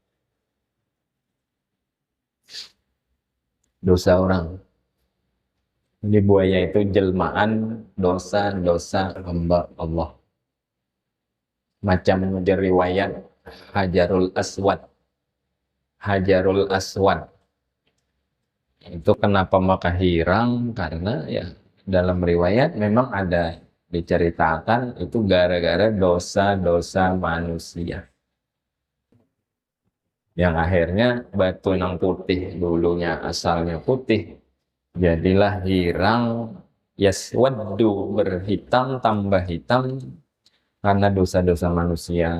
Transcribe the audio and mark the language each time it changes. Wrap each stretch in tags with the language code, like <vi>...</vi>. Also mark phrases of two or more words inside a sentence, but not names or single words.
<id>Dosa orang. Jadi buaya itu jelmaan dosa-dosa hamba Allah. Macam riwayat Hajarul Aswad. Hajarul Aswad.</id> <bjn>Itu kenapa maka hirang?</bjn> <id>Karena ya dalam riwayat memang ada diceritakan itu gara-gara dosa-dosa manusia. Yang akhirnya batu yang putih dulunya asalnya putih jadilah hirang, yaswaddu berhitam tambah hitam karena dosa-dosa manusia.</id>